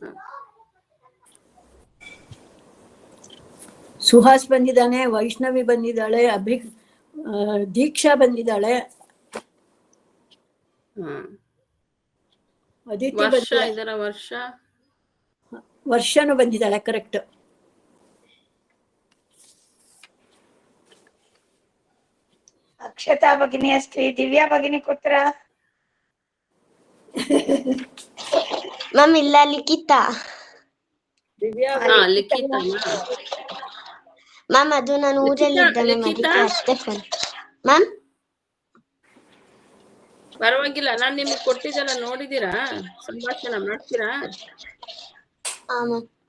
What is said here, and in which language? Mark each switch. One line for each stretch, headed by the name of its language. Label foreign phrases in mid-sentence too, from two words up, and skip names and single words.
Kannada: ಸುಹಾಸ್ ಬಂದಿದ್ದಾನೆ, ವೈಷ್ಣವಿ ಬಂದಿದ್ದಾಳೆ, ದೀಕ್ಷಾ ಬಂದಿದ್ದಾಳೆ, ಅದಿತಿ ವರ್ಷ ಇದರ ವರ್ಷನೂ ಬಂದಿದ್ದಾಳೆ. ಕರೆಕ್ಟ್.
Sanskrit: अक्षता भगिनी अस्ति. दिव्या भगिनी कुत्र?
Kannada: मैम ಇಲ್ಲ ಲಿಖಿತಾ. ದಿವ್ಯಾ ಲಿಖಿತಾ ಮ್ಯಾಮ್ ಅದು ನಾನು ಊರಲ್ಲಿದ್ದೆ ಮ್ಯಾಮ್, ಅದಕ್ಕೆ ಅಷ್ಟೇ ಫೋನ್. ಮ್ಯಾಮ್ ಪರವಾಗಿಲ್ಲ, ನಾನ್ ನಿಮ್ಗೆ ಕೊಟ್ಟಿದ್ದೆಲ್ಲ ನೋಡಿದೀರಾ? ಸಂಭಾಷಣೆ ಮಾಡ್ತೀರಾ? ಹಾಂ ಮ್ಯಾಮ್.